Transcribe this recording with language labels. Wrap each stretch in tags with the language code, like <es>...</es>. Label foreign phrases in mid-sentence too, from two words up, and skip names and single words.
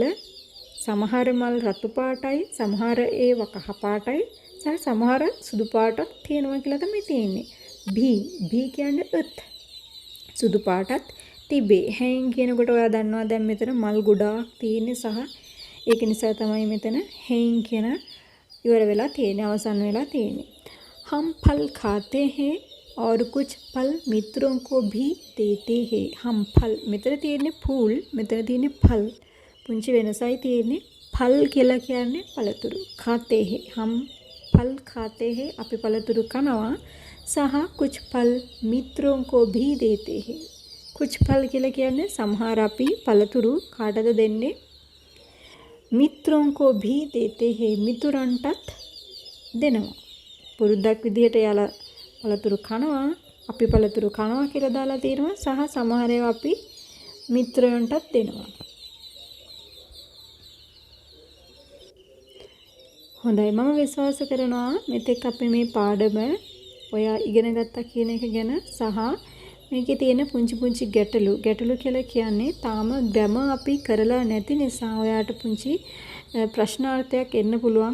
<si>සමහර මල් රතු පාටයි, සමහර ඒවා කහ පාටයි, සමහර සුදු පාටක් තියෙනවා කියලා තමයි තියෙන්නේ. භී කියන්නේ උත්. සුදු පාටත් තිබේ. හැන් කියනකොට ඔයා දන්නවා දැන් මෙතන මල් ගොඩාක් තියෙන්නේ සහ ඒක නිසා තමයි මෙතන හැන් කියන ඉවර වෙලා තියෙන්නේ, අවසන් වෙලා තියෙන්නේ.</si> <hi>हम फल खाते हैं और कुछ फल मित्रों को भी देते हैं. हम फल</hi> <si>මෙතන තියෙන්නේ फूल, මෙතන තියෙන්නේ फल. පුංචි වෙනසයි තියෙන්නේ. फल කියලා කියන්නේ පළතුරු.</si> <hi>खाते हैं हम फल खाते हैं</hi> <si>අපි පළතුරු කනවා.</si> <hi>සහ कुछ फल मित्रों को भी देते हैं. कुछ फल</hi> <si>කියලා කියන්නේ සමහර අපි පළතුරු කාටද දෙන්නේ?</si> <hi>मित्रों को भी देते हैं.</hi> <si>මිතුරන්ටත් දෙනවා. පුරුද්දක් විදිහට යාලා පළතුරු කනවා, අපි පළතුරු කනවා කියලා දාලා තියෙනවා. සහ සමහර ඒවා අපි මිත්‍රයන්ටත් දෙනවා. හොඳයි, මම විශ්වාස කරනවා මෙතෙක් අපි මේ පාඩම ඔයා ඉගෙන ගත්තා කියන එක ගැන සහ මේකේ තියෙන පුංචි ගැටලු කියලා කියන්නේ තාම ග්‍රැමර් අපි කරලා නැති නිසා ඔයාට පුංචි ප්‍රශ්නාර්ථයක් එන්න පුළුවන්.</si>